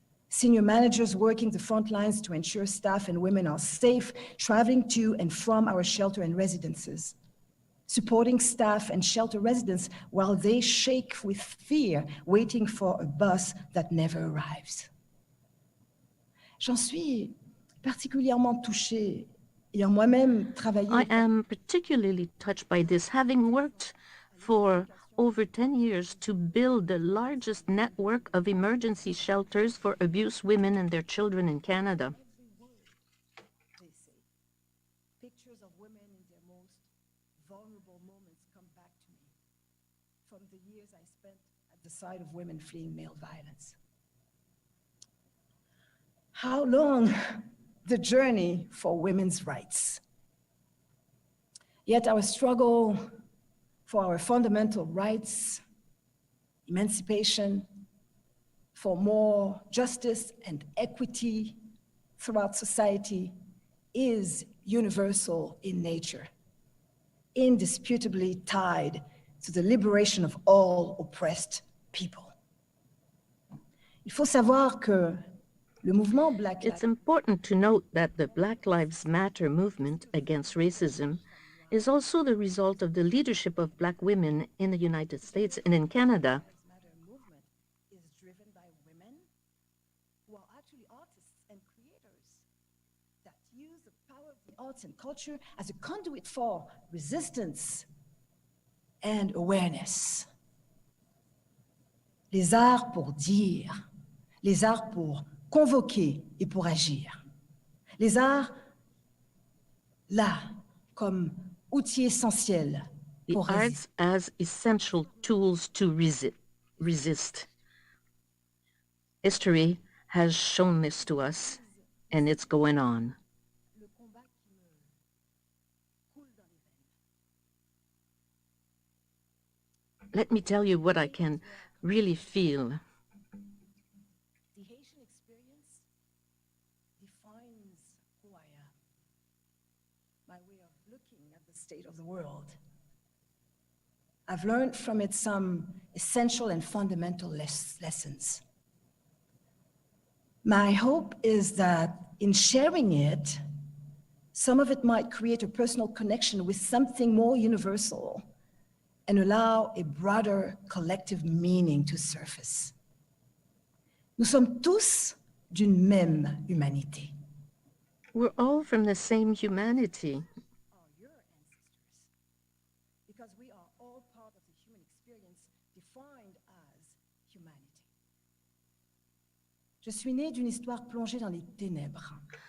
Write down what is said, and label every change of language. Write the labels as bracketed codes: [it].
[en] Senior managers working the front lines to ensure staff and women are safe traveling to and from our shelter and residences, supporting staff and shelter residents while they shake with fear, waiting for a bus that never arrives. [fr] J'en suis particulièrement touchée, ayant moi-même travaillé. [en] I am particularly touched by this, having worked for over 10 years to build the largest network of emergency shelters for abused women and their children in Canada. Pictures of women in their most vulnerable moments come back to me from the years I spent at the side of women fleeing male violence. How long the journey for women's rights? Yet our struggle for our fundamental rights, emancipation, for more justice and equity throughout society is universal in nature, indisputably tied to the liberation of all oppressed people. [fr] Il faut savoir que le mouvement Black [en] It's important to note that the Black Lives Matter movement against racism is also the result of the leadership of Black women in the United States and in Canada. Matter movement is driven by women who are actually artists and creators that use the power of the arts and culture as a conduit for resistance and awareness. [fr] Les arts pour dire, les arts pour convoquer et pour agir. Les arts, là, comme outil essentiel [en] The [fr] pour [en] arts as essential tools to resist. History has shown this to us, and it's going on. [fr] le combat qui me coule dans les veines. [en] Let me tell you what I can really feel. The Haitian experience defines who I am, my way of looking at the state of the world. I've learned from it some essential and fundamental lessons. My hope is that in sharing it, some of it might create a personal connection with something more universal and allow a broader collective meaning to surface. [fr] Nous sommes tous d'une même humanité. [en] We're all from the same humanity. Are your ancestors, because we are all part of the human experience defined as humanity. [fr] Je suis née d'une histoire plongée dans les ténèbres.